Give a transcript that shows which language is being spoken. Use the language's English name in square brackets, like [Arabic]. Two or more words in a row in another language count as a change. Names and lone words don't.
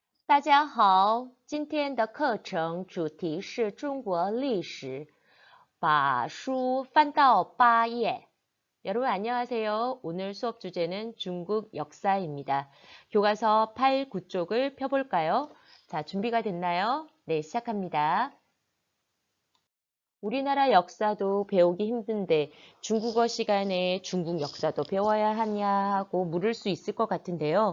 [Chinese] 大家好，今天的课程主题是中国历史，把书翻到8页. [Korean] 여러분 안녕하세요. 오늘 수업 주제는 중국 역사입니다. 교과서 8, 9쪽을 펴볼까요? 자, 준비가 됐나요? 네, 시작합니다. 우리나라 역사도 배우기 힘든데 중국어 시간에 중국 역사도 배워야 하냐 하고 물을 수 있을 것 같은데요.